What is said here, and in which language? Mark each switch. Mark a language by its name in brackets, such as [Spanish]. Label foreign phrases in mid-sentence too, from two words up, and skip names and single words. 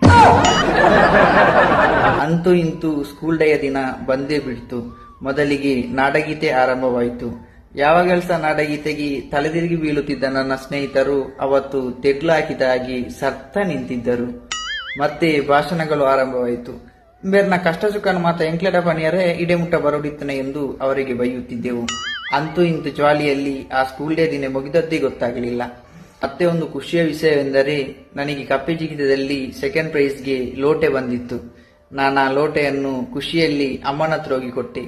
[Kannada] ಅಂತೂ ಇಂತೂ [English] school day [Kannada] ದಿನ ಬಂದೇ ಬಿಡ್ತು. ಮೊದಲಿಗೆ ನಾಡಗೀತೆ ಆರಂಭವಾಯಿತು. ಯಾವಾಗಲೂ ಸಹ ನಾಡಗೀತೆಗೆ ತಲೆದಿರುಗಿ ಬೀಳುತ್ತಿದ್ದ ನನ್ನ ಸ್ನೇಹಿತರು ಅವತ್ತು ತೆಡ್ಲು ಹಾಕಿದ ಹಾಗೆ ಸರ್ತ ನಿಂತಿದ್ದರು. ಮತ್ತೆ ಭಾಷಣಗಳು ಆರಂಭವಾಯಿತು. [Tulu] ಬೇರ್ನ ಕಷ್ಟ ಸುಖನ ಮಾತ ಎಂಕ್ಲೆಡ ಪಣಿಯರೇ ಇಡೆ ಮುಟ್ಟ ಬರೋಡಿತ್ತನೆ [Kannada] ಎಂದು ಅವರಿಗೆ ಬೈಯುತ್ತಿದ್ದೆವು. ಅಂತೂ ಇಂತೂ ಜ್ವಾಲಿಯಲ್ಲಿ ಆ [English] school day [Kannada] ದಿನ ಮುಗಿದದ್ದೇ ಗೊತ್ತಾಗಲಿಲ್ಲ. ಮತ್ತೆ ಒಂದು ಖುಷಿಯ ವಿಷಯವೆಂದರೆ ನನಗೆ ಕಪ್ಪೆ ಜಿಗಿತದಲ್ಲಿ [English] second prize [Kannada] ಲೋಟೆ ಬಂದಿತ್ತು. ನಾನು ಆ ಲೋಟೆಯನ್ನು ಖುಷಿಯಲ್ಲಿ ಅಮ್ಮನ ಹತ್ರ ಹೋಗಿ ಕೊಟ್ಟೆ.